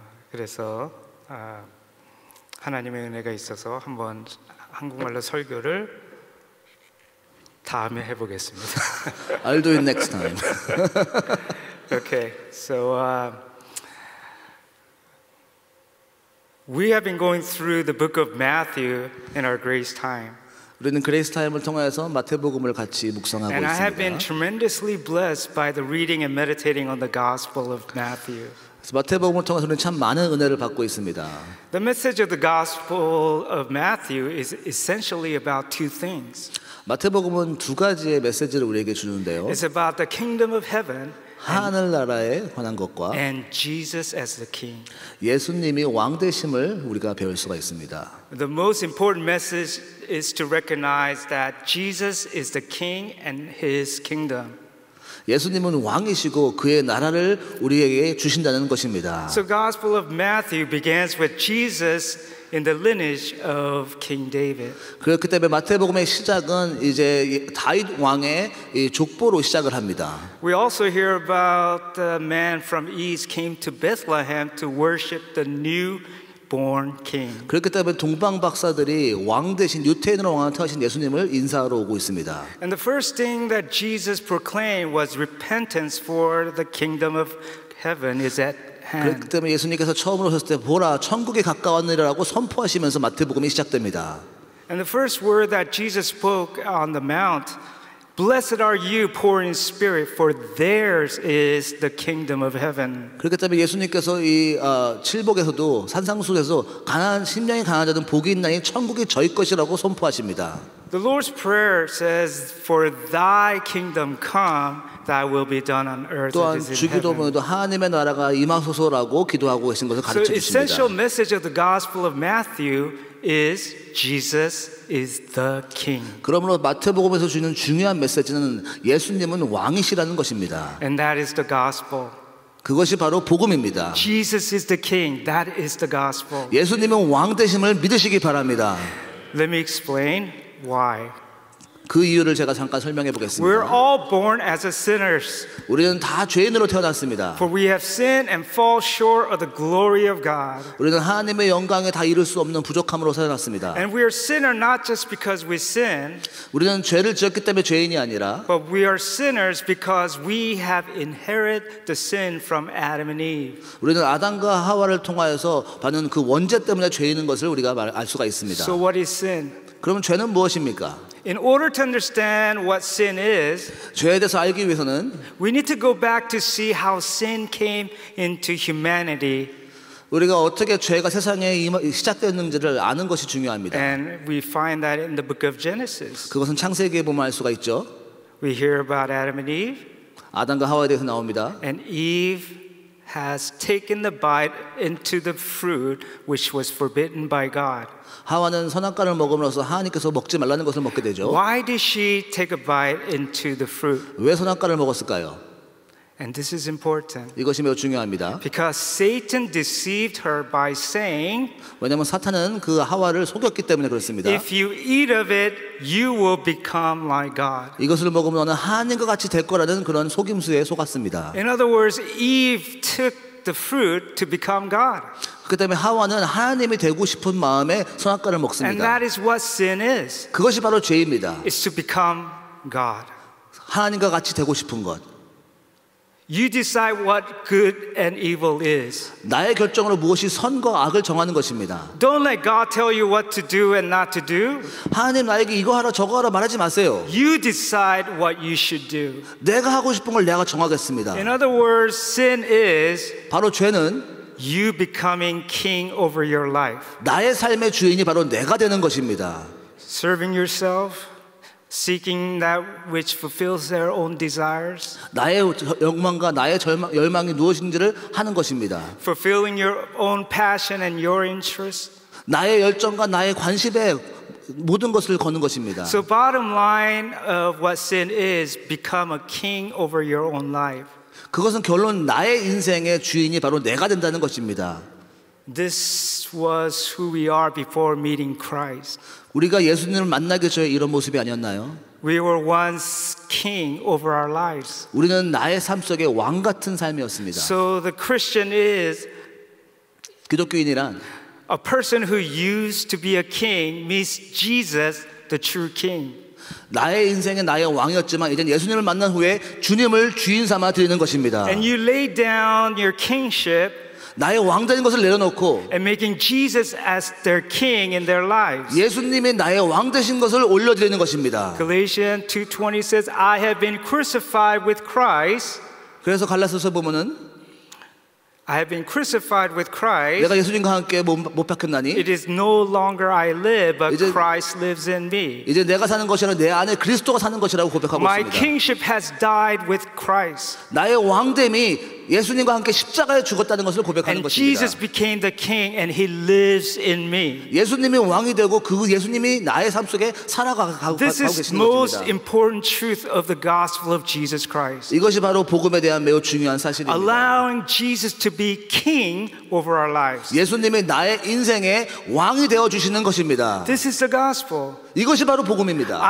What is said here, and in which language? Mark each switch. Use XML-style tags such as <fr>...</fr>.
<ko>그래서 하나님의 은혜가 있어서 한번 한국말로 설교를 다음에 해보겠습니다.</ko> <en>I'll do it next time. Okay, so we have been going through the book of Matthew in our grace time.</en> <ko>우리는 그레이스 타임을 통해서 마태복음을 같이 묵상하고</ko> <en>And I have been</en> <ko>있습니다.</ko> <en>tremendously blessed by the reading and meditating on the Gospel of Matthew.</en> <ko>그래서 마태복음을 통해서 우리는 참 많은 은혜를 받고 있습니다.</ko> <en>The message of the Gospel of Matthew is essentially about two things.</en> <ko>마태복음은 두 가지의 메시지를 우리에게 주는데요.</ko> <en>It's about the kingdom of heaven</en> <ko>하늘나라에 관한 것과</ko> <en>and Jesus as the king.</en> <ko>예수님이 왕 되심을 우리가 배울 수가 있습니다.</ko> <en>The most important message is to recognize that Jesus is the king and his kingdom.</en> <ko>예수님은 왕이시고 그의 나라를 우리에게 주신다는 것입니다.</ko> <en>So Gospel of Matthew begins with Jesus in the lineage of King David.</en> <ko>그렇기 때문에 마태복음의 시작은 이제 다윗 왕의 이 족보로 시작을 합니다.</ko> <en>We also hear about the man from east came to Bethlehem to worship the newborn king.</en> <ko>그렇기 때문에 동방 박사들이 왕 대신 유태인으로 왕을 태우신 예수님을 인사하러 오고 있습니다.</ko> <en>And the first thing that Jesus proclaimed was repentance for the kingdom of heaven is at hand.</en> <ko>그렇기 때문에 예수님께서 처음으로 오셨을 때 보라 천국에 가까웠느라고 선포하시면서 마태복음이 시작됩니다.</ko> <en>And the first word that Jesus spoke on the mount, blessed are you poor in spirit, for theirs is the kingdom of heaven.</en> <ko>그렇기 때문에 예수님께서 이 칠복에서도 산상수에서 가난한 심령이 강한 자는 복이 있나니 천국이 저희 것이라고 선포하십니다.</ko> <en>The Lord's prayer says, for thy kingdom come, thy will be done on earth</en> <ko>또한</ko> <en>as it is in heaven.</en> <ko>주기도문에도 하나님의 나라가 임하소서라고 기도하고 계신 것을</ko> <en>So</en> <ko>가르쳐</ko> <en>essential</en> <ko>주십니다.</ko> <en>message of the Gospel of Matthew is Jesus is the king.</en> <ko>그러므로 마태복음에서 주는 중요한 메시지는 예수님은 왕이시라는 것입니다.</ko> <en>And that is the gospel.</en> <ko>그것이 바로 복음입니다.</ko> <en>Jesus is the king. That is the gospel.</en> <ko>예수님은 왕 되심을 믿으시기 바랍니다.</ko> <en>Let me explain why.</en> <ko>그 이유를 제가 잠깐 설명해</ko> <en>We're</en> <ko>보겠습니다.</ko> <en>all born as sinners.</en> <ko>우리는 다 죄인으로 태어났습니다.</ko> <en>For we have sinned and fall short of the glory of God.</en> <ko>우리는 하나님의 영광에 다 이룰 수 없는 부족함으로 태어났습니다.</ko> <en>And we are sinner not just because we sin,</en> <ko>우리는 죄를 지었기 때문에 죄인이 아니라</ko> <en>but we are sinners because we have inherited the sin from Adam and Eve.</en> <ko>우리는 아담과 하와를 통하여서 받는 그 원죄 때문에 죄인인 것을 우리가 알 수가 있습니다.</ko> <en>So what is sin?</en> <ko>그러면 죄는 무엇입니까?</ko> <en>In order to understand what sin is,</en> <ko>죄에 대해서 알기 위해서는</ko> <en>we need to go back to see how sin came into humanity.</en> <ko>우리가 어떻게 죄가 세상에 시작되었는지를 아는 것이 중요합니다.</ko> <en>And we find that in the book of Genesis.</en> <ko>그것은 창세기에 보면 알 수가 있죠.</ko> <en>We hear about Adam and Eve,</en> <ko>아담과 하와에 대해서 나옵니다.</ko> <en>and Eve has taken the bite into the fruit which was forbidden by God.</en> <ko>하와는 선악과를 먹음으로써 하나님께서 먹지 말라는 것을 먹게 되죠.</ko> <en>Why did she take a bite into the fruit?</en> <ko>왜 선악과를 먹었을까요?</ko> <en>And this is important.</en> <ko>이것이 매우 중요합니다.</ko> <en>Because Satan deceived her by saying,</en> <ko>왜냐하면 사탄은 그 하와를 속였기 때문에 그렇습니다.</ko> <en>if you eat of it, you will become like God.</en> <ko>이것을 먹으면 너는 하나님과 같이 될 거라는 그런 속임수에 속았습니다.</ko> <en>In other words, Eve took the fruit to become God.</en> <ko>그렇기 때문에 하와는 하나님이 되고 싶은 마음에 선악과를</ko> <en>And</en> <ko>먹습니다.</ko> <en>that is what sin is.</en> <ko>그것이 바로 죄입니다.</ko> <en>It's to become God.</en> <ko>하나님과 같이 되고 싶은 것.</ko> <en>You decide what good and evil is.</en> <ko>나의 결정으로 무엇이 선과 악을 정하는 것입니다.</ko> <en>Don't let God tell you what to do and not to do.</en> <ko>하나님 나에게 이거 하라 저거 하라 말하지 마세요.</ko> <en>You decide what you should do.</en> <ko>내가 하고 싶은 걸 내가 정하겠습니다.</ko> <en>In other words, sin is</en> <ko>바로 죄는</ko> <en>you becoming king over your life.</en> <ko>나의 삶의 주인이 바로 내가 되는 것입니다.</ko> <en>Serving yourself, seeking that which fulfills their own desires,</en> <ko>나의 욕망과 나의 열망이 무엇인지를 하는 것입니다.</ko> <en>fulfilling your own passion and your interests.</en> <ko>나의 열정과 나의 관심에 모든 것을 거는 것입니다.</ko> <en>So bottom line of what sin is, become a king over your own life.</en> <ko>그것은 결론 나의 인생의 주인이 바로 내가 된다는 것입니다.</ko> <en>This was who we are before meeting Christ.</en> <ko>우리가 예수님을 만나기 전에 이런 모습이 아니었나요?</ko> <en>We were once king over our lives.</en> <ko>우리는 나의 삶 속에 왕 같은 삶이었습니다.</ko> <en>So the Christian is</en> <ko>기독교인이란</ko> <en>a person who used to be a king meets Jesus, the true king.</en> <ko>나의 인생에 나의 왕이었지만 이제 예수님을 만난 후에 주님을 주인 삼아 드리는 것입니다.</ko> <en>And you lay down your kingship</en> <ko>나의 왕되는 것을 내려놓고</ko> <en>and making Jesus as their king in their lives.</en> <ko>예수님이 나의 왕 되신 것을 올려드리는 것입니다.</ko> <en>Galatians 2:20 says, I have been crucified with Christ.</en> <ko>그래서 갈라디아서 보면은</ko> <en>I have been crucified with Christ.</en> <ko>내가 예수님과 함께 못 박혔나니</ko> <en>It is no longer I live, but</en> <ko>이제-</ko> <en>Christ lives in me.</en> <ko>이제 내가 사는 것이 아니라 내 안에 그리스도가 사는 것이라고 고백하고</ko> <en>My</en> <ko>있습니다.</ko> <en>kingship has died with Christ.</en> <ko>나의 왕됨이 예수님과 함께 십자가에 죽었다는 것을 고백하는</ko> <en>And</en> <ko>것입니다.</ko> <en>Jesus became the king and he lives in me.</en> <ko>예수님이 왕이 되고 그 예수님이 나의 삶 속에 살아가고</ko> <en>This is</en> <ko>계시는</ko> <en>most</en> <ko>것입니다.</ko> <en>important truth of the gospel of Jesus Christ.</en> <ko>이것이 바로 복음에 대한 매우 중요한 사실입니다.</ko> <en>Allowing Jesus to be king over our lives.</en> <ko>예수님이 나의 인생의 왕이 되어 주시는 것입니다.</ko> <en>This is the gospel.</en> <ko>이것이 바로 복음입니다.</ko>